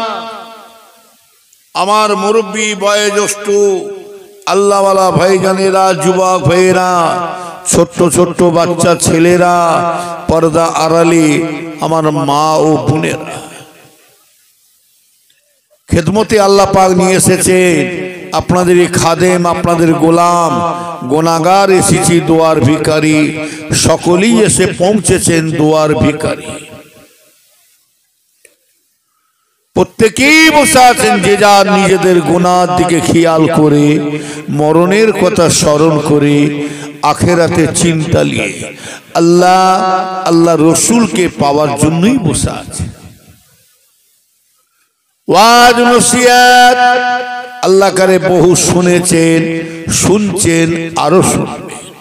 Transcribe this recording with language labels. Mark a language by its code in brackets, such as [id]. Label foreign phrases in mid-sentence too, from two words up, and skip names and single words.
[bn] আমার মুরুব্বি বয়োজ্যেষ্ঠ আল্লাহওয়ালা ভাইজানেরা, যুবক ভাইরা, ছোট্ট ছোট্ট বাচ্চা ছেলেরা, পর্দা আড়ালে আমার মা ও বোনেরা, খেদমতে আল্লাহ পাক নিয়ে এসেছেন আপনাদের খাদেম, আপনাদের গোলাম, গুনাহগার এসেছি দোয়ার ভিখারি, সকলেই এসে পৌঁছেছেন দোয়ার ভিখারি, सकलेई एसे पौंछेछेन दुआर भिखारी। প্রত্যেকেই বসে आছেন যে যার নিজেদের গুনার দিকে খেয়াল করে, মরণের কথা স্মরণ করে, আখিরাতে চিন্তা নিয়ে আল্লাহ আল্লাহ রসুলকে পাওয়ার জন্যই বসে আছে। ওয়াজ নসিহত আল্লাহ করে বহু শুনেছেন, শুনছেন, আরো শুনবেন।